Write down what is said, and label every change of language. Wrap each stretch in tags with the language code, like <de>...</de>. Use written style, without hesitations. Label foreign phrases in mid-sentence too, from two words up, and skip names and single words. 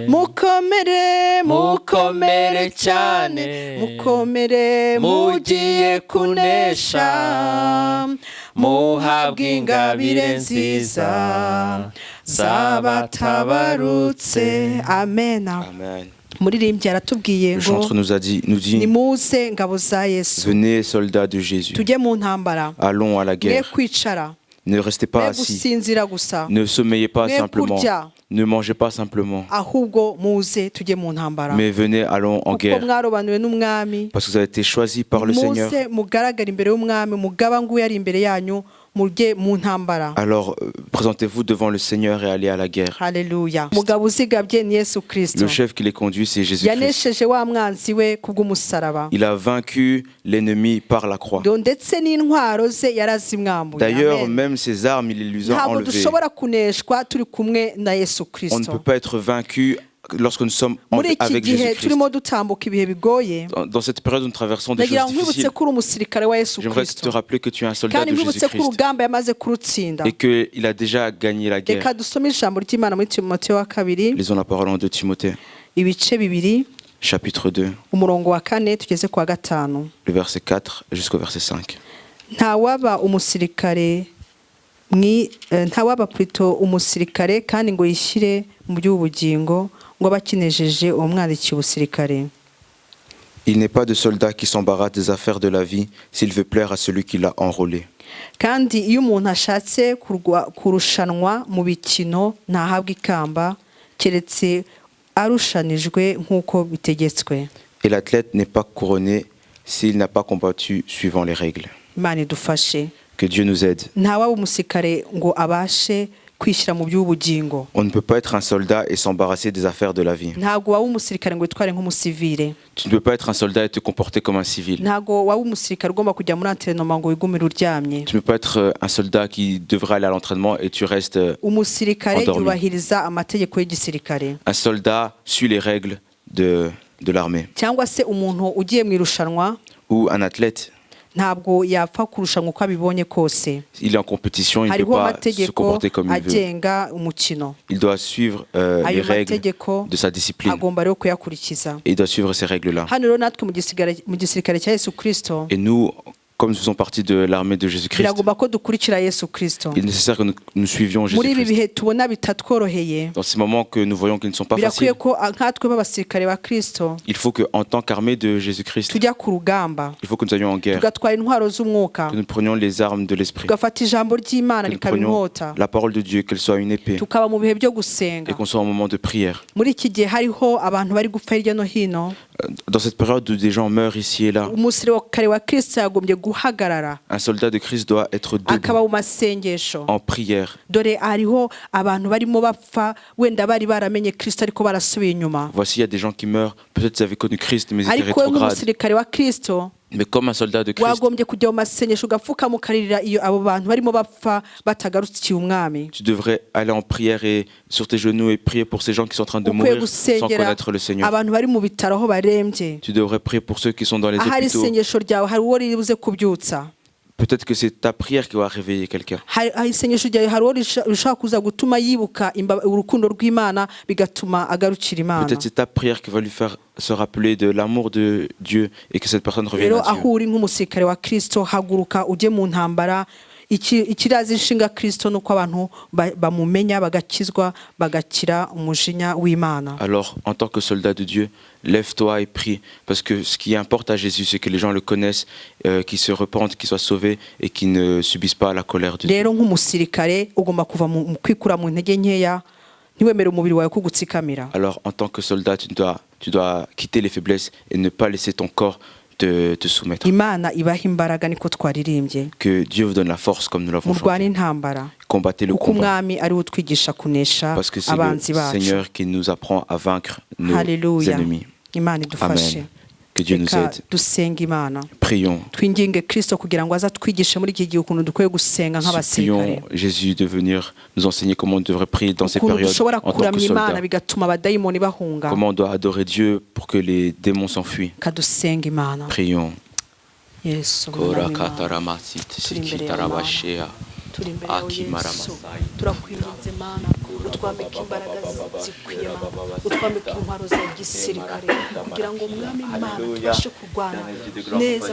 <rw>Mukomere mukomere cyane, mukomere mugiye kunesha, muhabwe ingabire nziza z'abatabarutse. Amen. Amen. Umuririmbyi aratubwiye</rw> <fr>Le</fr> <rw>ngo</rw> <fr>chanteur nous dit,</fr> <rw>nimuze ngabo za Yesu,</rw> <fr>venez soldats de Jésus,</fr> <rw>tujye mu ntambara,</rw> <fr>allons à la</fr> <rw>mwe</rw> <fr>guerre.</fr> <rw>kwicara,</rw> <fr>Ne restez pas</fr> <rw>mwe</rw> <fr>assis,</fr> <rw>gusinzira gusa,</rw> <fr>ne sommeillez pas</fr> <rw>mwe</rw> <fr>simplement,</fr> <rw>kurya,</rw> <fr>ne mangez pas simplement,</fr> <rw>ahubwo muze tujye mu ntambara,</rw> <fr>mais venez, allons en</fr> <rw>kuko</rw> <fr>guerre,</fr> <rw>mwarobanuwe n'umwami.</rw> <fr>parce que vous avez été choisis par le Seigneur.</fr> <rw>Muze mugaragara imbere y'umwami, mugaba nguyu ari imbere yanyu, mujye mu ntambara.</rw> <fr>Alors présentez-vous devant le Seigneur et allez à la guerre.</fr> <rw>Haleluya. Mugabo uzigabye ni Yesu Kristo.</rw> <fr>Le chef qui les conduit, c'est Jésus-Christ.</fr> <rw>Yanesheje wa mwanzi we kubw'umusaraba.</rw> <fr>Il a vaincu l'ennemi par la croix.</fr> <rw>Ndetse n'intwaro ze yarazimwambuye.</rw> <fr>D'ailleurs, même ses armes, il les a</fr> <rw>ntabwo</rw> <fr>enlevées.</fr> <rw>dushobora kuneshwa turi kumwe na Yesu Kristo.</rw> <fr>On ne peut pas être vaincu lorsque nous sommes avec Jésus-Christ. Dans cette période où nous traversons des choses difficiles, j'aimerais te rappeler que tu es un soldat de Jésus-Christ et qu'il a déjà gagné la guerre. Lisons la parole en 2 Timothée, chapitre 2, le verset 4 jusqu'au verset 5.</fr> <rw>ntawaba plutôt umusirikare kandi ngo yishyire mu by'ubugingo ngo bakinejeje uwo mwandikiye ubusirikare.</rw> <fr>Il n'est pas de soldat qui s'embarrasse des affaires de la vie s'il veut plaire à celui qui l'a enrôlé.</fr> <rw>Kandi iyo umuntu ashatse kurushanwa mu bikino ntahabwa ikamba keretse arushanijwe nk'uko bitegetswe.</rw> <fr>Et l'athlète n'est pas couronné s'il n'a pas combattu suivant les règles.</fr> <rw>Imana idufashe.</rw> <fr>Que Dieu nous aide.</fr> <rw>Ntawaba umusirikare ngo abashe kwishyira mu by'ubugingo.</rw> <fr>On ne peut pas être un soldat et s'embarrasser des affaires de la vie.</fr> <rw>Ntabwo waba umusirikare ngo witware nk'umusivile.</rw> <fr>Tu ne peux pas être un soldat et te comporter comme un civil.</fr> <rw>Ntabwo waba umusirikare ugomba kujya muri entraînement ngo wigumire uryamye.</rw> <fr>Tu ne peux pas être un soldat qui devrait aller à l'entraînement et tu restes</fr> <rw>umusirikare</rw> <fr>endormi.</fr> <rw>yubahiriza amategeko y'igisirikare.</rw> <fr>Un soldat suit les règles de l'armée.</fr> <rw>Cyangwa se umuntu ugiye mu irushanwa,</rw> <fr>ou un athlète,</fr> <rw>ntabwo yapfa kurushanwa uko abibonye kose.</rw> <fr>il est en compétition, il ne peut pas se comporter comme il veut.</fr> <rw>agenga umukino.</rw> <fr>Il doit suivre les règles de sa discipline.</fr> <rw>Agomba rero kuyakurikiza.</rw> <fr>Et il doit suivre ces règles-là.</fr> <rw>Hano rero natwe mu gisirikare cya Yesu Kristo,</rw> <fr>Et nous, comme nous faisons partie de l'armée de Jésus-Christ,</fr> <rw>biragomba ko dukurikira Yesu Kristo.</rw> <fr>il est nécessaire que nous suivions</fr> <rw>Muri ibi</rw> <fr>Jésus-Christ.</fr> <rw>bihe tubona bitatworoheye,</rw> <fr>Dans ces moments que nous voyons qu'ils ne sont pas</fr> <rw>birakwiye</rw> <fr>faciles,</fr> <rw>ko nkatwe b'abasirikare ba Kristo</rw> <fr>il faut qu'en tant qu'armée de Jésus-Christ,</fr> <rw>tujya ku rugamba,</rw> <fr>il faut que nous allions en guerre,</fr> <rw>tugatwara intwaro z'umwuka,</rw> <fr>que nous prenions les armes de l'esprit,</fr> <rw>tugafata ijambo ry'Imana</rw> <fr>que nous</fr> <rw>rikaba</rw> <fr>prenions</fr> <rw>inkota,</rw> <fr>la parole de Dieu, qu'elle soit une épée,</fr> <rw>tukaba mu bihe byo gusenga.</rw> <fr>et qu'on soit en moment de prière.</fr> <rw>Muri iki gihe hariho abantu bari gupfa hirya no hino,</rw> <fr>Dans cette période où des gens meurent ici et là,</fr> <rw>umusirikare wa Kristo yagombye guhagarara</rw> <fr>un soldat de Christ doit être</fr> <rw>akaba</rw> <fr>debout</fr> <rw>mu masengesho.</rw> <fr>en prière.</fr> <rw>Dore hariho abantu barimo bapfa wenda bari baramenye Kristo ariko barasubiye inyuma.</rw> <fr>Voici, il y a des gens qui meurent, peut-être ils avaient connu Christ, mais ils étaient</fr> <rw>Ariko we</rw> <fr>rétrogrades.</fr> <rw>nk'umusirikare wa Kristo</rw> <fr>Mais comme un soldat de Christ,</fr> <rw>wagombye kujya mu masengesho ugapfukama ukaririra iyo abo bantu barimo bapfa batagarukiye umwami.</rw> <fr>tu devrais aller en prière et sur tes genoux et prier pour ces gens qui sont en train de</fr> <rw>Ukwiye</rw> <fr>mourir sans</fr> <rw>gusengera</rw> <fr>connaître le Seigneur.</fr> <rw>abantu bari mu bitaro aho barembye.</rw> <fr>Tu devrais prier pour ceux qui sont dans les</fr> <rw>Ahari</rw> <fr>hôpitaux.</fr> <rw>isengesho ryawe hari uwo ribuze kubyutsa.</rw> <fr>Peut-être que c'est ta prière qui va réveiller quelqu'un.</fr> <rw>Hari isengesho ryawe hari uwo rishaka kuza gutuma yibuka urukundo rw'Imana bigatuma agarukira Imana.</rw> <fr>Peut-être c'est ta prière qui va lui faire se rappeler de l'amour de Dieu et que cette personne revienne</fr> <rw>Rero</rw> <fr>à Dieu.</fr> <rw>aho uri nk'umusirikare wa Kristo, haguruka ujye mu ntambara. Ikirazi inshinga Kristo nuko abantu bamumenya bagakizwa bagakira umujinya w'Imana.</rw> <fr>Alors, en tant que soldat de Dieu, lève-toi et prie. Parce que ce qui importe à Jésus, c'est que les gens le connaissent, qu'ils se repentent, qu'ils soient sauvés et qu'ils ne subissent pas la colère de Dieu.</fr> <rw>Rero nk'umusirikare ugomba kuva mu kwikura mu ntege nkeya, ntiwemere umubiri wawe kugutsikamira.</rw> <fr>Alors, en tant que soldat, tu dois quitter les faiblesses et ne pas laisser ton corps te soumettre.</fr> <rw>Imana ibaha imbaraga niko twaririmbye.</rw> <fr>Que Dieu vous donne la force comme nous l'avons</fr> <rw>Murwane</rw> <fr>chanté.</fr> <rw>intambara.</rw> <fr>Combattez le</fr> <rw>Kuko</rw> <fr>combat.</fr> <rw>umwami ari utwigisha kunesha</rw> <fr>Parce que c'est le</fr> <rw>abanzi bacu.</rw> <fr>Seigneur qui nous apprend à vaincre nos</fr> <rw>Haleluya.</rw> <fr>ennemis.</fr> <rw>Imana idufashe.</rw> <fr>Amen. Que Dieu nous</fr> <rw>Reka</rw> <fr>aide.</fr> <rw>dusenga Imana.</rw> <fr>Prions.</fr> <rw>Twinginge Kristo kugira ngo azatwigishe muri iki gihe ukuntu dukwiye gusenga nk'abasirikare.</rw> <fr>Supplions Jésus de venir nous enseigner comment on devrait prier dans ces</fr> <rw>Ukuntu</rw> <fr>périodes</fr> <rw>dushobora</rw> <fr>en tant que</fr> <rw>kuramya Imana</rw> <fr>soldats.</fr> <rw>bigatuma abadayimoni bahunga.</rw> <fr>Comment on doit adorer Dieu pour que les démons s'enfuient.</fr> <rw>Kadusenga Imana.</rw> <fr>Prions.</fr> <rw>Yesu. Kora kataramasiti Turi imbere sikitarabashea. turi imbere yawe Yesu turakwinginze Mana utwambike imbaraga zikwiye utwambike intwaro za gisirikare kugira ngo mwami Imana tubashe kurwana neza</rw>